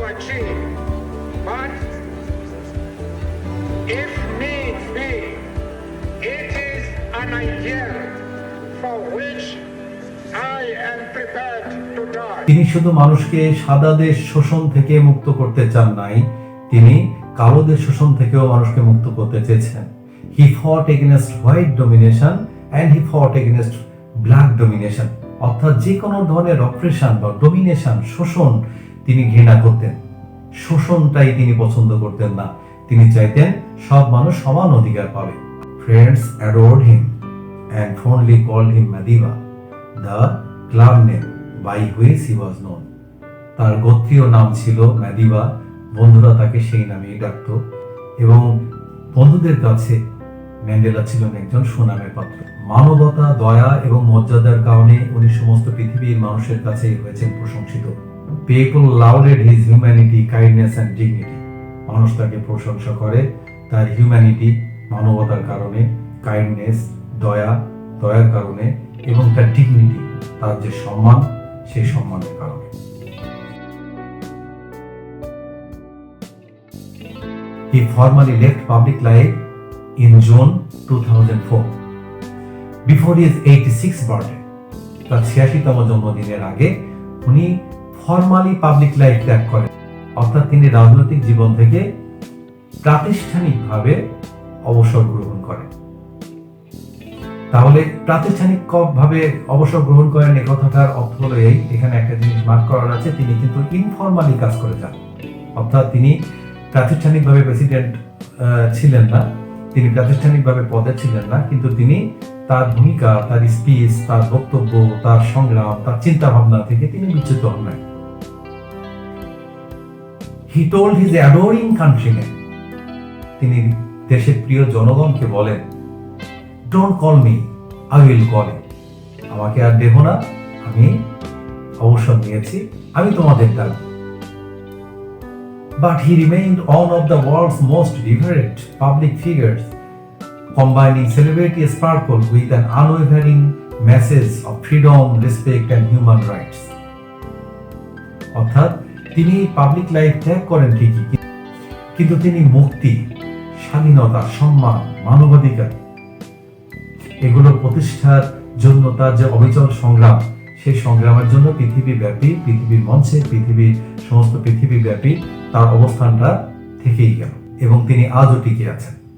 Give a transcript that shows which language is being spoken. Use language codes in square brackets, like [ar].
[en] see. But if needs be, it is an ideal for which I am prepared to die. [bn] তিনি শুধু মানুষকে সাদাদের শোষণ থেকে মুক্ত করতে চান নাই, তিনি কালোদের শোষণ থেকেও মানুষকে মুক্ত করতে চেয়েছেন। [en] He fought against white domination and he fought against black domination. [bn] অর্থাৎ যে কোনো ধরনের অপারেশন বা ডোমিনেশন, শোষণ তিনি ঘৃণা করতেন। শোষণটাই তিনি পছন্দ করতেন না। তিনি চাইতেন সব মানুষ সমান অধিকার পাবে। [en] Friends adored him and fondly called him Madiba, the club name by which he was known. [bn] তার গোত্রীয় নাম ছিল ম্যাদিবা, বন্ধুরা তাকে সেই নামেই ডাকত এবং বন্ধুদের কাছে ম্যান্ডেলা ছিলেন একজন সুনামের পাত্র। মানবতা, দয়া এবং মর্যাদার কারণে উনি সমস্ত পৃথিবীর মানুষের কাছে হয়েছেন প্রশংসিত। [en] People lauded his humanity, kindness and dignity. [bn] মানুষ তাকে প্রশংসা করে তার হিউম্যানিটি, মানবতার কারণে, কাইন্ডনেস, দয়ার কারণে এবং তার ডিগনিটি, তার যে সম্মান, সেই সম্মানের কারণে। [en] He formally left public life in June 2004. Before his 86th birthday, [bn] তার 86তম জন্মদিনের আগে উনি ফর্মালি পাবলিক লাইফ ত্যাগ করেন, অর্থাৎ তিনি রাজনৈতিক জীবন থেকে প্রাতিষ্ঠানিকভাবে অবসর গ্রহণ করেন। তাহলে প্রাতিষ্ঠানিকভাবে অবসর গ্রহণ করেন এই কথাটার অর্থ হলো এই, এখানে একটা জিনিস মার্ক করার আছে, তিনি কিন্তু ইনফর্মালি কাজ করে যান, অর্থাৎ তিনি প্রাতিষ্ঠানিকভাবে প্রেসিডেন্ট ছিলেন না, তিনি প্রাতিষ্ঠানিকভাবে পদে ছিলেন না, কিন্তু তিনি তার ভূমিকা, তার স্পিচ, তার বক্তব্য, তার সংগ্রাম, তার চিন্তা ভাবনা থেকে তিনি বিচ্যুত হন নাই। [en] He told his adoring countrymen, [bn] তিনি দেশের প্রিয় জনগণকে বলেন, [en] Don't call me, I will call you. [bn] আমাকে আর দেবো না, আমি অবসর নিয়েছি, আমি তোমাদের ডাকব। [en] But he remained one of the world's most revered public figures, combining celebrity sparkle with an unwavering message of freedom, respect and human rights. [bn] অর্থাৎ তিনি পাবলিক লাইফ ত্যাগ করেন ঠিকই, কিন্তু তিনি মুক্তি, স্বাধীনতা, সম্মান, মানবাধিকার এগুলো প্রতিষ্ঠার জন্য তার যে অবিচল সংগ্রাম, সেই সংগ্রামের জন্য পৃথিবীব্যাপী, পৃথিবীর মঞ্চে, সমস্ত পৃথিবীব্যাপী তার অবস্থানটা থেকেই গেল এবং তিনি আজও টিকে আছেন।